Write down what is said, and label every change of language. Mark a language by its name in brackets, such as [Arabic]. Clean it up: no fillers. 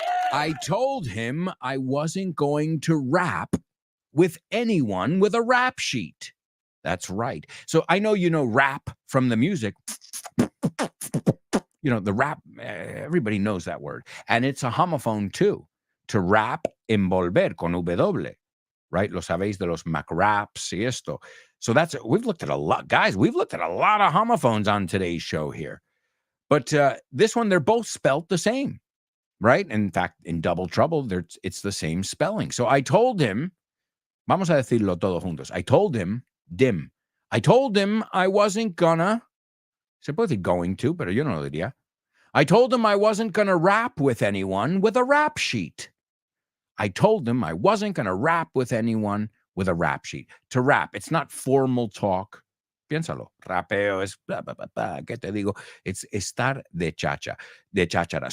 [English] I told him I wasn't going to rap with anyone with a rap sheet. That's right. So I know you know rap from the music. The rap, everybody knows that word. And it's a homophone too. To rap, [Spanish] envolver con W. [English] Right? [Spanish] Lo sabéis de los Mac raps y esto. [English] So we've looked at a lot. Guys, we've looked at a lot of homophones on today's show here. But this one, they're both spelt the same. Right? In fact, in double trouble, it's the same spelling. So I told him, [Spanish] vamos a decirlo todos juntos. [English] I told him I wasn't gonna, [Spanish] se puede decir going to, pero yo no lo diría. [English] I told him I wasn't gonna rap with anyone with a rap sheet. I told him I wasn't gonna rap with anyone with a rap sheet. To rap, it's not formal talk. [Spanish] Piénsalo. Rapeo es blah, blah, blah, blah. ¿Qué te digo? It's estar de cháchara.